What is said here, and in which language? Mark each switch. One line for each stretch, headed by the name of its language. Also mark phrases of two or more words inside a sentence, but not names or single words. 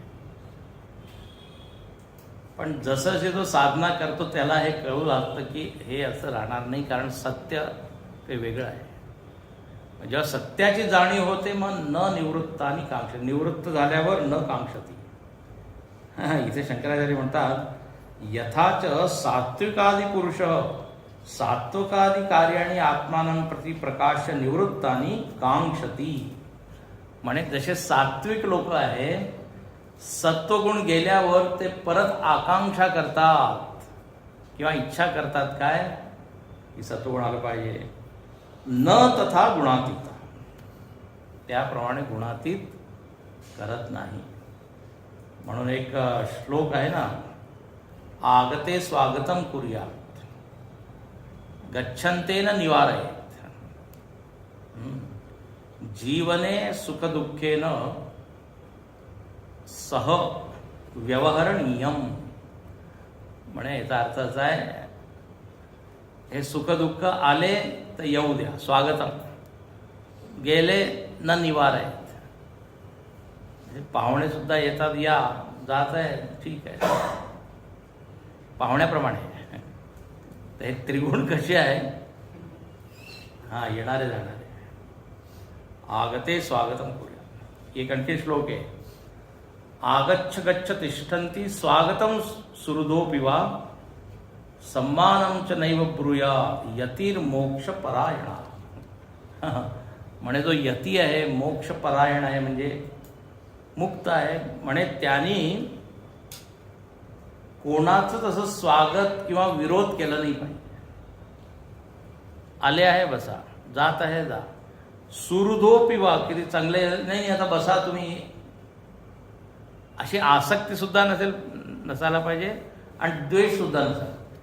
Marathi: पण जसं जे तो साधना करतो त्याला हे कळू लागतं की हे असं राहणार नाही, कारण सत्य काही वेगळं आहे. जेव्हा सत्याची जाणीव होते मग
Sanskrit: न निवृत्तानी कांक्ष,
Marathi: निवृत्त झाल्यावर
Sanskrit: न कांक्षती.
Marathi: इथे शंकराचार्य म्हणतात,
Sanskrit: यथाच सात्विकादि पुरुष सात्वकादि कार्याणि आत्मानं प्रति प्रकाश निवृत्तानी कांक्षती.
Marathi: म्हणे जसे सात्विक लोक आहे, सत्वगुण गेल्यावर ते परत आकांक्षा करतात किंवा इच्छा करतात काय की सत्वगुण आलं पाहिजे.
Sanskrit: न तथा गुणातीत,
Marathi: त्याप्रमाणे गुणातीत करत नाही. म्हणून एक श्लोक आहे ना,
Sanskrit: आगते स्वागतम कुर्यात गच्छन्तेन निवारयेत, जीवने सुखदुःखेन सह व्यवहरणीयम.
Marathi: म्हणे याचा अर्थ असा आहे, हे सुखदुःख आले तर येऊ द्या, स्वागतम, गेले
Sanskrit: न निवारयेत.
Marathi: पाहुणे सुद्धा येतात, या जात आहे, ठीक आहे, पाहुण्याप्रमाणे. तर हे त्रिगुण कसे आहे, हा येणारे जाणारे.
Sanskrit: आगते स्वागतम
Marathi: करूया. एक आणखी श्लोक आहे,
Sanskrit: आगच्छ गच्छ तिष्ठन्ति स्वागतम सुहृदोऽपि वा सम्मानं च नैव ब्रूया यतिर्मोक्ष परायणा.
Marathi: म्हणे जो यती आहे, मोक्ष परायण आहे, म्हणजे मुक्त आहे, म्हणे त्यांनी कोणाचं तसं स्वागत किंवा विरोध केला नाही पाहिजे. आले आहे बसा, जात आहे जा.
Sanskrit: सुहृदोऽपि वा,
Marathi: किती चांगले, नाही आता बसा तुम्ही, अशी आसक्ती सुद्धा नसायला पाहिजे आणि द्वेष सुद्धा नसायला.